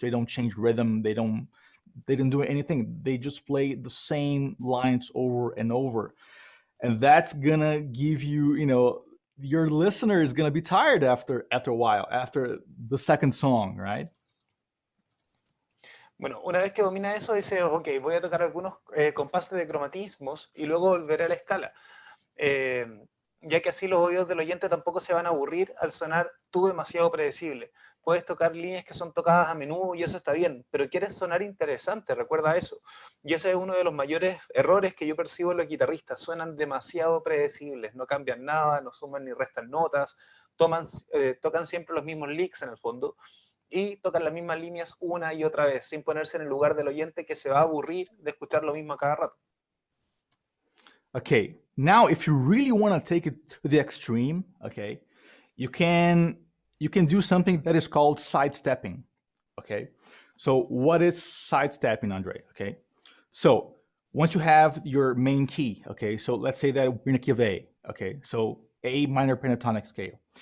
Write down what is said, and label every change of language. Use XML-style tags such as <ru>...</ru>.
<en>They don't change rhythm. They don't do anything. They just play the same lines over and over, and that's gonna give your listener is gonna be tired after a while, after the second song, right?</en> <es>Bueno, una vez que domina eso, dice, ok, voy a tocar algunos compases de cromatismos y luego volveré a la escala. Ya que así los oídos del oyente tampoco se van a aburrir al sonar tú demasiado predecible. Puedes tocar líneas que son tocadas a menudo y eso está bien, pero quieres sonar interesante, recuerda eso. Y ese es uno de los mayores errores que yo percibo en los guitarristas. Suenan demasiado predecibles, no cambian nada, no suman ni restan notas, tocan siempre los mismos licks en el fondo y tocan las mismas líneas una y otra vez, sin ponerse en el lugar del oyente que se va a aburrir de escuchar lo mismo a cada rato.</es> <en>Okay, now if you really want to take it to the extreme, okay, you can do something that is called sidestepping. Okay, so what is sidestepping, Andre? Okay, so once you have your main key, okay, so let's say that we're in a key of A, okay, so A minor pentatonic scale.</en>